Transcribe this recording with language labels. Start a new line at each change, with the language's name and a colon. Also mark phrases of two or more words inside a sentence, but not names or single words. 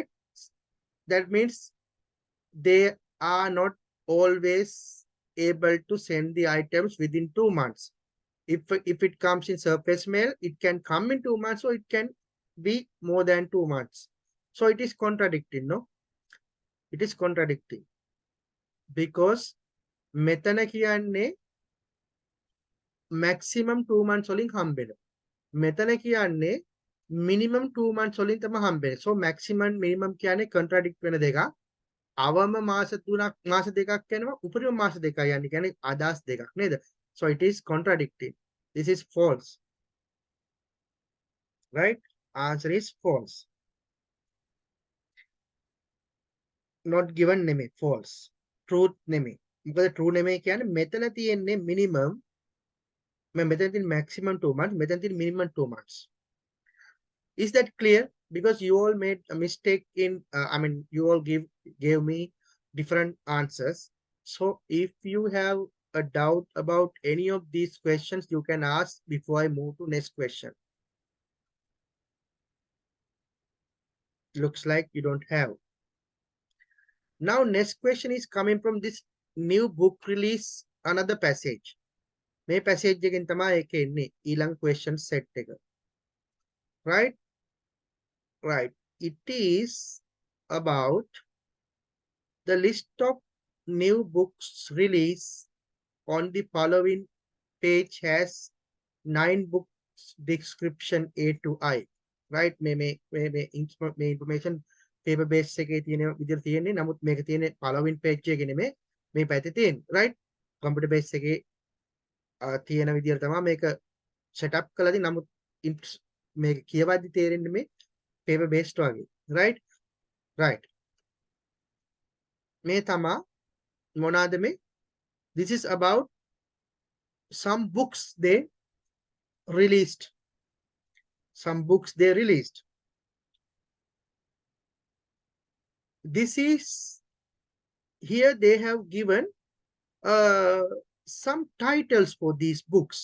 English: That means they are not always able to send the items within 2 months. If it comes in surface mail, it can come in 2 months, or it can be more than 2 months. So it is contradicting, no? It is contradicting. Because
Sinhala: මෙතන කියන්නේ
English: maximum 2 months
Sinhala: වලින් හම්බෙන. මෙතන කියන්නේ
English: minimum 2 months
Sinhala: වලින් තමයි හම්බෙන්නේ.
English: So maximum minimum
Sinhala: කියන්නේ contradict වෙන දෙකක්. අවම මාස 3ක් මාස දෙකක් යනවා, උපරිම මාස දෙකක් යන්නේ. කියන්නේ අදහස් දෙකක් නේද?
English: So it is contradicting. This is false. Right? Answer is false. Not given නෙමෙයි, false.
Sinhala: Truth නෙමෙයි. මොකද true නෙමෙයි කියන්නේ මෙතන තියෙන්නේ minimum, මෙතන තියෙන
English: maximum 2 months,
Sinhala: මෙතන තියෙන
English: minimum 2 months. Is that clear? Because you all made a mistake in you all gave me different answers. So if you have a doubt about any of these questions, you can ask before I move to next question. Looks like you don't have. Now next question is coming from this new book release, another passage.
Sinhala: මේ passage එකෙන් තමයි ඒක එන්නේ, ඊළඟ
English: question set
Sinhala: එක.
English: Right? Right. It is about the list of new books released on the following page has 9 books description A to I.
Sinhala: Right? මේ
English: information paper base
Sinhala: එකේ තියෙන විදිහට තියෙන්නේ. නමුත් මේක තියෙන්නේ
English: following page
Sinhala: එකේ නෙමෙයි, මේ පැත්තේ තියෙන්නේ. Right?
English: computer base
Sinhala: එකේ තියෙන විදිහට තමයි මේක setup කළාදී. නමුත් මේක කියවද්දි තේරෙන්නේ මේ
English: paper based
Sinhala: වගේ. Right? Right. මේ තමා මොනවාද මේ?
English: This is about some books they released. Some books they released. This is, here they have given some titles for these books.